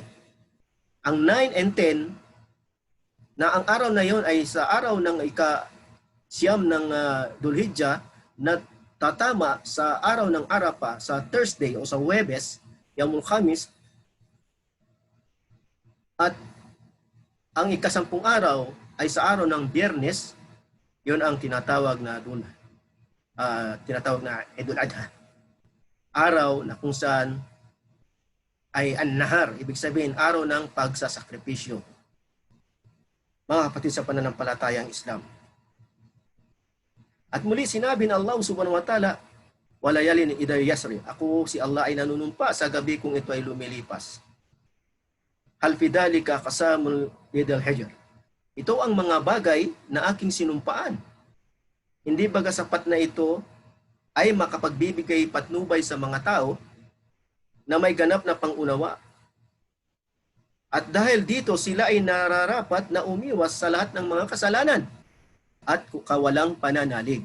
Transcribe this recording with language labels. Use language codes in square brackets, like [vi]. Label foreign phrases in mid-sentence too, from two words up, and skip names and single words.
[tl] Ang 9 and 10 na ang araw na yon ay sa araw ng ika-9 ng Dhul Hijjah na tatama sa araw ng Arafah sa Thursday o sa Huwebes, [ar] يوم الخميس, [tl] at ang ika-10 araw ay sa araw ng Biyernes, yon ang tinatawag na Eidul Adha. Araw na kung saan ay an-nahar, ibig sabihin araw ng pagsasakripisyo. Mga kapatid sa pananampalatayang Islam. At muli sinabi ng Allah [ar] سبحانه وتعالى, والليل إذا يسر. [tl] Ako si Allah ay nanunumpa sa gabi kung ito ay lumilipas. [ar] هل في ذلك قسم لذي حجر. [tl] Ito ang mga bagay na aking sinumpaan. Hindi baga sapat na ito ay makapagbibigay patnubay sa mga tao na may ganap na pangunawa. At dahil dito sila ay nararapat na umiwas sa lahat ng mga kasalanan at kawalang pananalig.